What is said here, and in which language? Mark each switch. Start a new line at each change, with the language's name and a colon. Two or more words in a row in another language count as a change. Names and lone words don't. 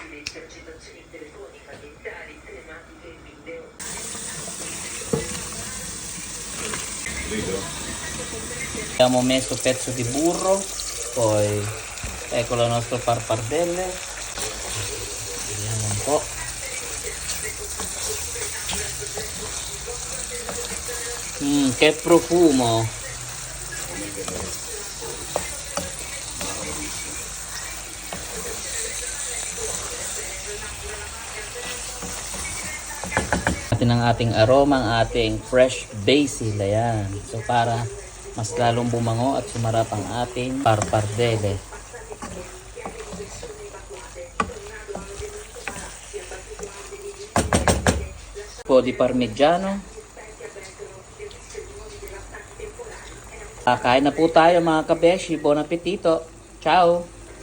Italian: Abbiamo messo pezzo di burro, poi ecco le nostre pappardelle, vediamo un po'. Che profumo!
Filipino: Ng ating aroma, ang ating
English: fresh basil,
Filipino: ayan. So para mas lalong bumango at sumarap ang ating parpardelle.
Italian: Po di parmigiano.
Filipino: Kain na po tayo mga kabeshi.
Italian: Buon appetito. Ciao!